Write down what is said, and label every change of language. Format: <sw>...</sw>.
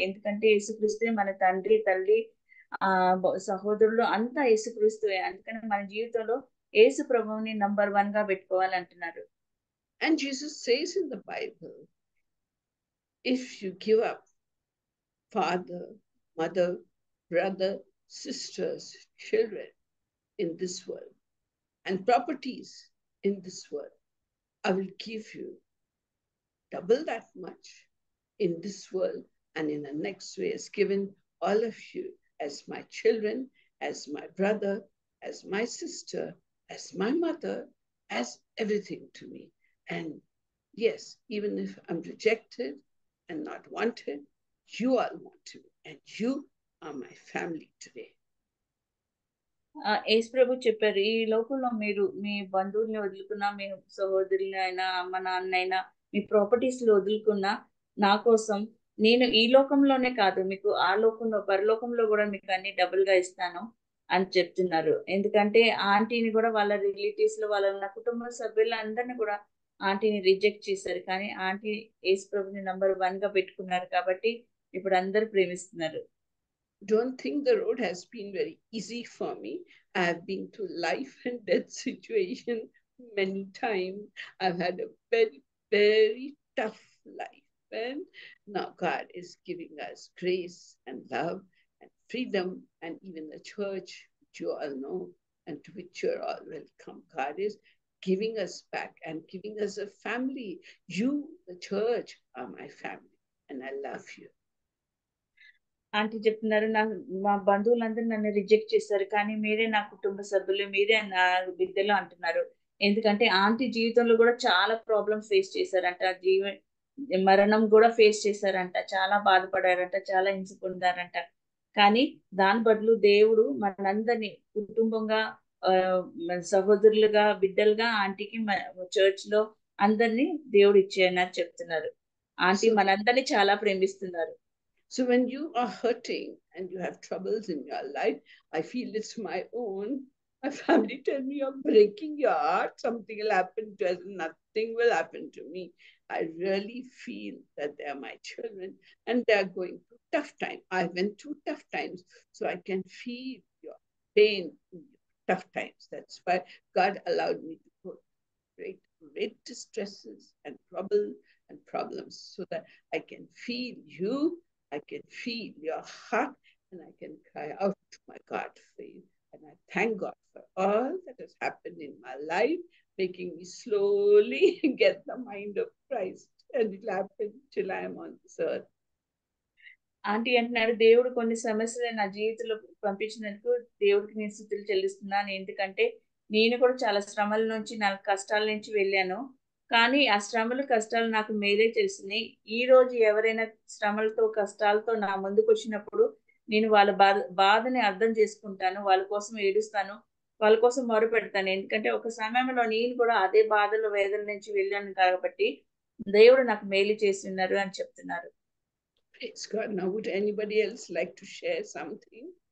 <te>ఎందుకంటే యేసుక్రీస్తునే మన తండ్రి, తల్లి, సహోదరులు అంతా యేసుక్రీస్తువే. అందుకని మన జీవితంలో యేసు ప్రభువుని నంబర్ 1 గా పెట్టుకోవాలంటున్నారు.</te> <en>And Jesus says in the Bible, if you give up father, mother, brother, sisters, children in this world, and properties in this world, I will give you double that much in this world and in the next way, has given all of you as my children, as my brother, as my sister, as my mother, as everything to me. And yes, even if I'm rejected, and not wanted. You all wanted me, and you are my family today.</en> <te>యేసు ప్రభు చెప్పారు, ఈ లోకంలో మీరు మీ బంధువుల్ని వదులుకున్నా, మీ సహోదరుని అయినా, అమ్మ నాన్నైనా, మీ properties వదులుకున్నా నా కోసం, నేను ఈ లోకంలోనే కాదు, మీకు ఆ లోకంలో పరలోకంలో కూడా మీకు అన్ని డబుల్ గా ఇస్తాను అని చెప్తున్నారు. ఎందుకంటే ఆంటీని కూడా వాళ్ళ రిలేటివ్స్ లో వాళ్ళ కుటుంబ సభ్యులందరినీ కూడా ఆంటీని రిజెక్ట్ చేశారు. కానీ ఆంటీ యేసు ప్రభుని నంబర్ 1 గా పెట్టుకున్నారు కాబట్టి ఇప్పుడు అందరు ప్రేమిస్తున్నారు.</te> <en>Don't think the road has been very easy for me. I have been through life and death situation many times. I've had a very, very tough life. And now God is giving us grace and love and freedom, and even the church, which you all know, and to which you're all welcome. God is giving us back and giving us a family. You, the church, are my family, and I love you.</en> <te>Aunty చెప్తున్నారు, మా బంధువులందరూ నన్ను reject చేశారు, కానీ మీరే నా కుటుంబ సభ్యులు, మీరే నా బిడ్డలు అంటున్నారు. ఎందుకంటే ఆంటీ జీవితంలో కూడా చాలా ప్రాబ్లమ్స్ ఫేస్ చేశారంట, మరణం కూడా ఫేస్ చేశారంట, చాలా బాధపడారంట, చాలా హింస పొందారంట. కానీ దాని బదులు దేవుడు మనందరినీ కుటుంబంగా, సహోదరులుగా, బిడ్డలుగా ఆంటీకి చర్చ్ లో అందరినీ దేవుడు ఇచ్చేయన్నారు చెప్తున్నారు. ఆంటీ మనందరినీ చాలా ప్రేమిస్తున్నారు.</te> <en>So when you are hurting and you have troubles in your life, I feel it's my own. My family tell me you're breaking your heart. Something will happen to us. Nothing will happen to me. I really feel that they are my children and they are going through tough times. I went through tough times, so I can feel your pain in your tough times. That's why God allowed me to go through great distresses and trouble and problems, so that I can feel you, I can feel your heart, and I can cry out to my God for you. And I thank God for all that has happened in my life, making me slowly get the mind of Christ. And it will happen till I am on this earth. ఆంటీ అంటున్నాడు, దేవుడు కొన్ని సమస్యలు నా జీవితంలో పంపించినందుకు దేవుడికి నేను స్తుతులు చెల్లిస్తున్నాను. ఎందుకంటే నేను కూడా చాలా శ్రమల నుంచి, నా కష్టాల నుంచి వెళ్ళాను. కానీ ఆ శ్రమలు, కష్టాలు నాకు మేలే తెలిసినాయి. ఈ రోజు ఎవరైనా శ్రమలతో, కష్టాలతో నా ముందుకు వచ్చినప్పుడు నేను వాళ్ళ బాధని అర్థం చేసుకుంటాను, వాళ్ళ కోసం ఏడుస్తాను, వాళ్ళ కోసం మొరపెడతాను. ఎందుకంటే ఒక సమయంలో నేను కూడా అదే బాధలు, వేదన నుంచి వెళ్ళాను కాబట్టి దేవుడు నాకు మేలు చేస్తున్నారు అని చెప్తున్నారు. Praise God. Now, would anybody else like to share something?</en>